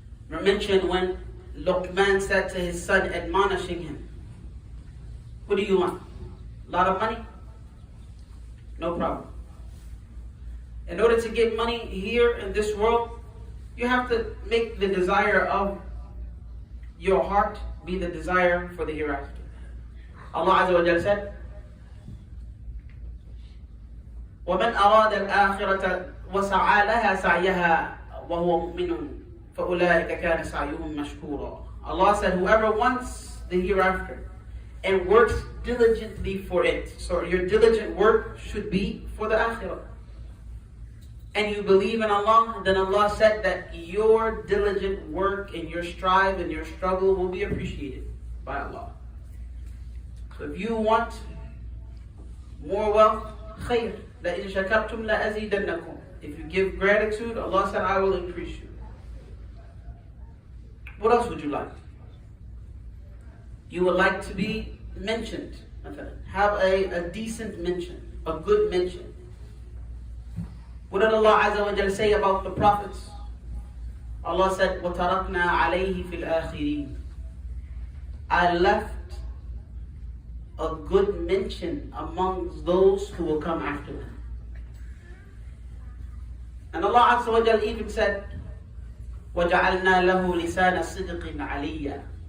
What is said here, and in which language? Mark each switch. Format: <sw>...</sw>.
<en>We mentioned when Luqman said to his son, admonishing him, what do you want? A lot of money? No problem. In order to get money here in this world, you have to make the desire of your heart be the desire for the hereafter.</en> <ar>Allah Azza wa Jalla said, وَمَنْ أَرَادَ الْآخِرَةَ وَسَعَى لَهَا سَعْيَهَا وَهُوَ مُؤْمِنٌ فَأُولَٰئِكَ كَانَ سَعْيُهُمْ مَشْكُورًا.</ar> <en>Allah said, whoever wants the hereafter and works diligently for it. So your diligent work should be for the akhirah. And you believe in Allah, then Allah said that your diligent work and your strive and your struggle will be appreciated by Allah. So if you want more wealth, khayr.</en> <ar>لَإِن شَكَرْتُمْ لَأَزِيدَنَّكُمْ.</ar> <en>If you give gratitude, Allah said, I will increase you. What else would you like? You would like to be mentioned. Have a decent mention, a good mention. What did Allah Azza wa Jalla say about the prophets?</en> <ar>Allah said, وَتَرَكْنَا عَلَيْهِ فِي الْآخِرِينَ.</ar> <en>I left a good mention amongst those who will come after them.</en> <ar>And Allah Azza wa Jalla even said, وَجَعَلْنَا لَهُ لِسَانَ صِدْقٍ عَلِيًّا.</ar>